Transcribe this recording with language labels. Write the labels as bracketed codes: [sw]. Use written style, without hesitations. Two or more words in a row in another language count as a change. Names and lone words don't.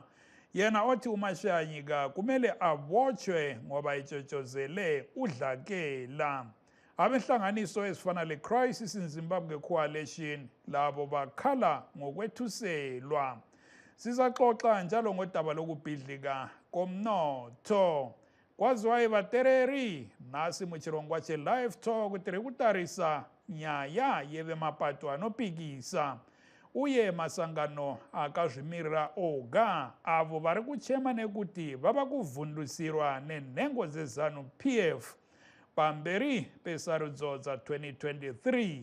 [nd] Yena othi uMashayanyika kumele abotshwe ngoba etshotshozele udlakela. Abenhlanganiso ezifana le-Crisis in Zimbabwe Coalition labo bakhala ngokwethuselwa. Sizaxoxa njalo ngodaba lokubhidlika komnotho. [sn] Kwaziwayo batereri nasi muchirongwa che-Live Talk tiri kutarisa nyaya yevemapato anopikisa uye masangano akazvimirira oga avo vari kuchema nekuti vava kuvhundusirwa nenhengo dzeZANU-PF pamberi pesarudzo dza 2023.